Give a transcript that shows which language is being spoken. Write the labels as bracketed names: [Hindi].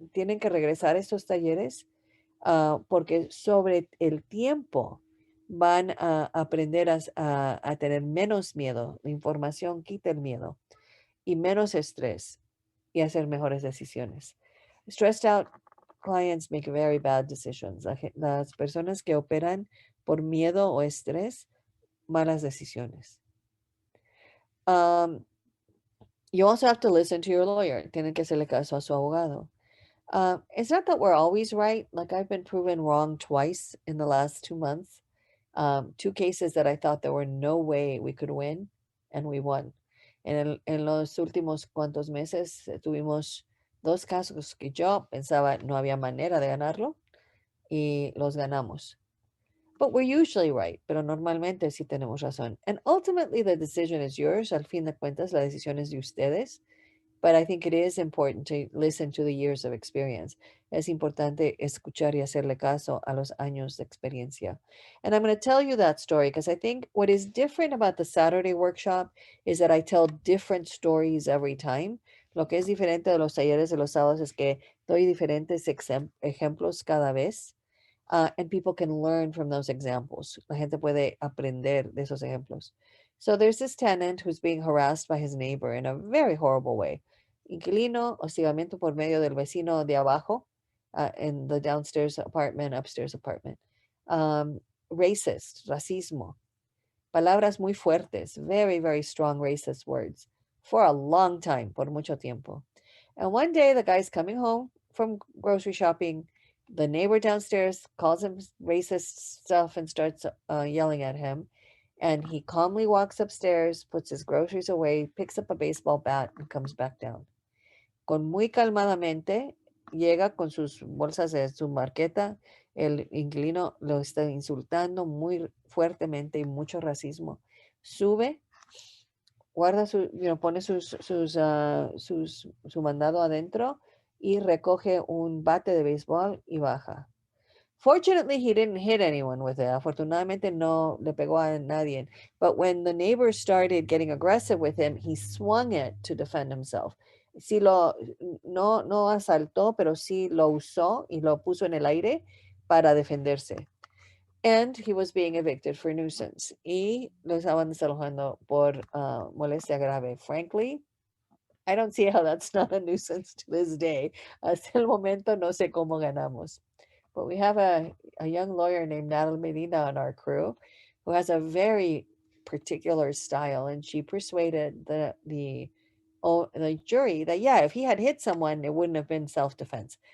[Spanish] Tienen que regresar a estos talleres porque sobre el tiempo van a aprender a tener menos miedo. La información quita el miedo y menos estrés y hacer mejores decisiones. [English] Stressed out clients make very bad decisions. [Spanish] Las personas que operan por miedo o estrés, malas decisiones. [English] Um, you also have to listen to your lawyer. [Spanish] Tienen que hacerle caso a su abogado. [English] It's not that we're always right. Like I've been proven wrong twice in the last 2 months. Two cases that I thought there were no way we could win, and we won. [Spanish] En los últimos cuantos meses tuvimos dos casos que yo pensaba no había manera de ganarlo y los ganamos. [English] But we're usually right, [Spanish] pero normalmente sí tenemos razón. [English] And ultimately the decision is yours. [Spanish] Al fin de cuentas, la decisión es de ustedes. [English] But I think it is important to listen to the years of experience. [Spanish] Es importante escuchar y hacerle caso a los años de experiencia. [English] And I'm going to tell you that story because I think what is different about the Saturday workshop is that I tell different stories every time. [Spanish] Lo que es diferente de los talleres de los sábados es que doy diferentes ejemplos cada vez. [English] And people can learn from those examples. [Spanish] La gente puede aprender de esos ejemplos. [English] So there's this tenant who's being harassed by his neighbor in a very horrible way. [Spanish] Inquilino, hostigamiento por medio del vecino de abajo, [English] in the downstairs apartment, upstairs apartment. Racist, [Spanish] racismo, palabras muy fuertes, [English] very, very strong racist words for a long time, [Spanish] por mucho tiempo. [English] And one day the guy's coming home from grocery shopping. The neighbor downstairs calls him racist stuff and starts yelling at him. And he calmly walks upstairs, puts his groceries away, picks up a baseball bat, and comes back down. [Spanish] Con muy calmadamente, llega con sus bolsas de su marqueta. El inquilino lo está insultando muy fuertemente y mucho racismo. Sube, guarda pone su mandado adentro y recoge un bate de béisbol y baja. [English] Fortunately, he didn't hit anyone with it. [Spanish] Afortunadamente no le pegó a nadie. [English] But when the neighbors started getting aggressive with him, he swung it to defend himself. [Spanish] Sí no asaltó, pero sí lo usó y lo puso en el aire para defenderse. [English] And he was being evicted for nuisance. [Spanish] Y lo estaban desalojando por molestia grave. [English] Frankly, I don't see how that's not a nuisance to this day. [Spanish] Hasta el momento no sé cómo ganamos. [English] But we have a young lawyer named Natalie Medina on our crew who has a very particular style, and she persuaded the jury that, yeah, if he had hit someone, it wouldn't have been self-defense.